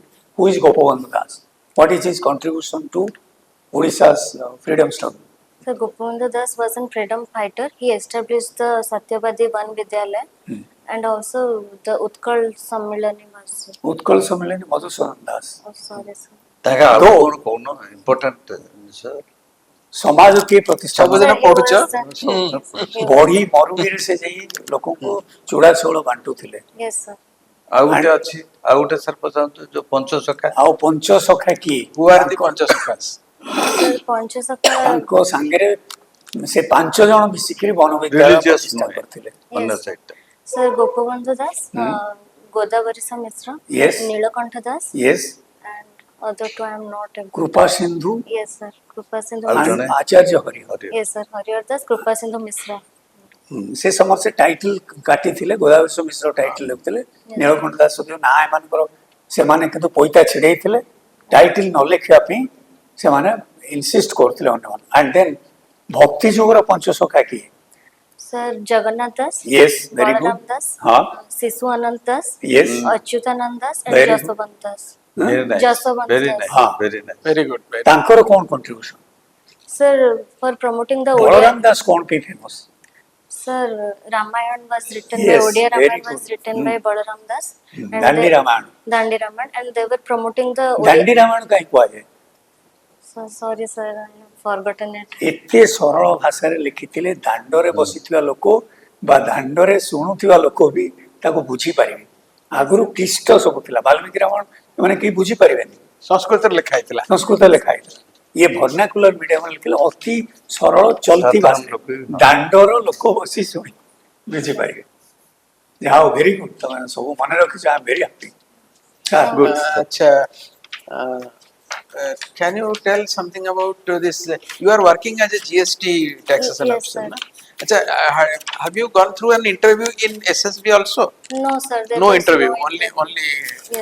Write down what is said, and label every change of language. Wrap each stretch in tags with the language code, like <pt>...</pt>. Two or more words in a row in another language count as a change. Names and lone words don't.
<en>Who is Gopabandhu Das? What is his contribution to Odisha's freedom struggle? So Gopavandhu Das was a freedom fighter. He established the Satyavadi Van Vidyalaya and also the Utkal Sammilani was. Utkal Sammelani Madhusudan Das. Oh, sorry, sir.</en> <or>ତାକେ ଆଉ</or> <en>Though-</en> <or>କ'ଣ କହୁନ ଇମ୍ପୋର୍ଟାଣ୍ଟ ଜିନିଷ ସମାଜ କିଏ ପ୍ରତିଷ୍ଠା ସବୁଦିନ</or> <en>Sir,</en> <or>କରେ?</or> <en>he</en> <or>ପଢୁଛ?</or> <en>was,</en> <or>ବଢି ମରୁଡ଼ିରେ ସେ ଯାଇ ଲୋକଙ୍କୁ ଚୂଡ଼ା ଚାଉଳ ବାଣ୍ଟୁଥିଲେ।</or> <en>Yes, sir.</en> <or>ଆଉ ଗୋଟେ ଅଛି ଆଉ ଗୋଟେ ସାର୍ ପଚାରନ୍ତୁ ଯୋଉ ପଞ୍ଚସଖା ଆଉ ପଞ୍ଚସଖା କିଏ?</or> <en>Who are the Panchasakhas? Sir, Panchasakha.</en> <or>ତାଙ୍କ ସାଙ୍ଗରେ ସେ 5 ଜଣ ମିଶିକିରି ବନ ବିଦ୍ୟାଳୟ ରିଲିଜିୟସ୍ ପ୍ରତିଷ୍ଠା ନୁହେଁ କରିଥିଲେ। ଅନ୍ୟ</or> <en>Yes.</en> <or>ସାଇଡ୍ଟା</or> <en>Sir, Gopavandhu Das, Godavarisa Mishra, Yes. Nilakantha Das, Yes, and other two I am not able.</en> <or>କୃପା ସିନ୍ଧୁ</or> <en>Yes, sir. Krupa Sindhu</en> <or>ଆଉ</or> <en>Mishra.</en> <or>ଜଣେ? ଆଚାର୍ଯ୍ୟ ହରିହର। ହରିହର।</or> <en>Yes, sir. Harihar Das, Krupa Sindhu Mishra.</en> <or>ସେ ସମସ୍ତେ ଟାଇଟଲ କାଟିଥିଲେ, ଗୋଦାବରୀଶ ମିଶ୍ର ଟାଇଟଲ ଲେଖୁଥିଲେ, ନୀଳକଣ୍ଠ ଦାସ ଯୋଉ ନାଁ ଏମାନଙ୍କର, ସେମାନେ କିନ୍ତୁ ପଇତା ଛିଡେଇଥିଲେ ଟାଇଟଲ ନ ଲେଖିବା ପାଇଁ, ସେମାନେ ଇନସିଷ୍ଟ କରୁଥିଲେ ଅନ୍ୟମାନେ।</or> <en>and then</en> <or>ଭକ୍ତି ଯୁଗର ପଞ୍ଚସଖା କିଏ?</or> <en>Sir, Jagannath Das, Yes, very good. Balaram Das, Huh? Sisu Anant Das, Yes. Achyutanand Das, and Very good. Jaswant Das. very nice Jaswant ଭେରି Das. ନାଇସ୍</en> <or>ହଁ।</or> <en>very nice Very good. Very</en> <or>ତାଙ୍କର କ'ଣ କଣ୍ଟ୍ରିବ୍ୟୁସନ?</or> <en>Sir, for promoting the</en> <or>ବଳରାମ</or> <en>Odia,</en> <or>ଦାସ କ'ଣ ପାଇଁ ଫେମସ?</or> <en>sir, Ramayana was written Yes, by Odia very Ramayana was good. written by Balaram Das. And</en> <or>ଦାଣ୍ଡି</or> <en>they-</en> <or>ରାମାୟଣ।</or> <en>Dandi Ramayana, and they were promoting the</en> <or>ଦାଣ୍ଡି</or> <en>Odia.</en> <or>ରାମାୟଣ କାହିଁ କୁହାଯାଏ?</or> <en>So, sorry, sir, I have forgotten it.</en> <or>ଏତେ ସରଳ ଭାଷାରେ ଲେଖିଥିଲେ, ଦାଣ୍ଡରେ ବସିଥିବା ଲୋକ ବା ଦାଣ୍ଡରେ ଶୁଣୁଥିବା ଲୋକ ବି ତାକୁ ବୁଝିପାରିବେ। ଆଗରୁ କ୍ଲିଷ୍ଟ ସବୁ ଥିଲା, ବାଲ୍ମୀକି ରାମାୟଣ ଏମାନେ କେହି ବୁଝିପାରିବେନି, ସଂସ୍କୃତରେ ଲେଖା ହେଇଥିଲା। ସଂସ୍କୃତ ଲେଖା ହେଇଥିଲା। ଇଏ</or> <en>vernacular mediumre</en> <or>ଲେଖିଲେ, ଅତି ସରଳ ଚଲତି ସାଧାରଣ ଭାଷା, ଲୋକ ବି- ଦାଣ୍ଡର ଲୋକ ବସି ଶୁଣି ବୁଝିପାରିବେ। ଯାହା ହଉ,</or> <en>very good,</en> <or>ତମେ ସବୁ ମନେ ରଖିଛ,</or> <en>I am very happy. Good. Acha, can you tell something about this? You are working as a GST taxation Yes, officer, sir. na? Acha, have you gone through an interview in SSB also? No, sir, there No was interview, no only Yes,</en>